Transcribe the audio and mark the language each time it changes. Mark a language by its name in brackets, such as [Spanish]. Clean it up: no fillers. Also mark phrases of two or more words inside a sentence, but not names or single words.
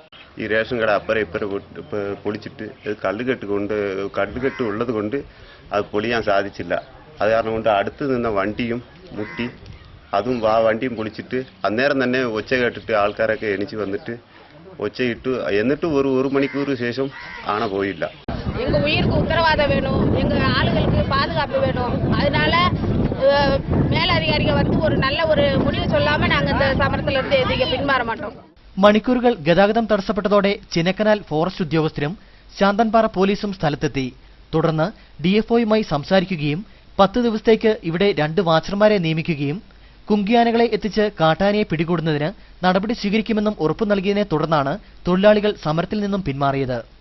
[Malayalam] ഈ റേഷൻ കട അപ്പുറം ഇപ്പുറം പൊളിച്ചിട്ട് കല്ലുകെട്ട് ഉള്ളത് കൊണ്ട് അത് പൊളിയാൻ സാധിച്ചില്ല. അത് കാരണം കൊണ്ട് അടുത്ത് നിന്ന വണ്ടിയും മുട്ടി, അതും വണ്ടിയും പൊളിച്ചിട്ട് അന്നേരം തന്നെ ഒച്ച കേട്ടിട്ട് ആൾക്കാരൊക്കെ എണിച്ച് വന്നിട്ട് ഒച്ചയിട്ടു. എന്നിട്ട് ഒരു മണിക്കൂർ ശേഷം ആന പോയില്ല. [Tamil] எங்க உயிருக்கு உத்தரவாதம் வேணும், எங்க ஆளுகளுக்கு பாதுகாப்பு வேணும். அதனால மேலதிகாரிகள் வந்து ஒரு நல்ல ஒரு முடிவு சொல்லாம நாங்க இந்த സമരത്തിൽ இருந்து പിന്മാറ മാட்டோம். [Malayalam] മണിക്കൂറുകൾ ഗതാഗതം തടസ്സപ്പെട്ടതോടെ ചിന്നക്കനാൽ ഫോറസ്റ്റ് ഉദ്യോഗസ്ഥരും ശാന്തൻപാറ പോലീസും സ്ഥലത്തെത്തി. തുടർന്ന് DFOയുമായി സംസാരിക്കുകയും 10 ദിവസത്തേക്ക് ഇവിടെ 2 വാച്ചർമാരെ നിയമിക്കുകയും കുങ്കിയാനകളെ എത്തിച്ച് കാട്ടാനയെ പിടികൂടുന്നതിന് നടപടി സ്വീകരിക്കുമെന്നും ഉറപ്പു നൽകിയതിനെ തുടർന്നാണ് തൊഴിലാളികൾ സമരത്തിൽ നിന്നും പിന്മാറിയത്.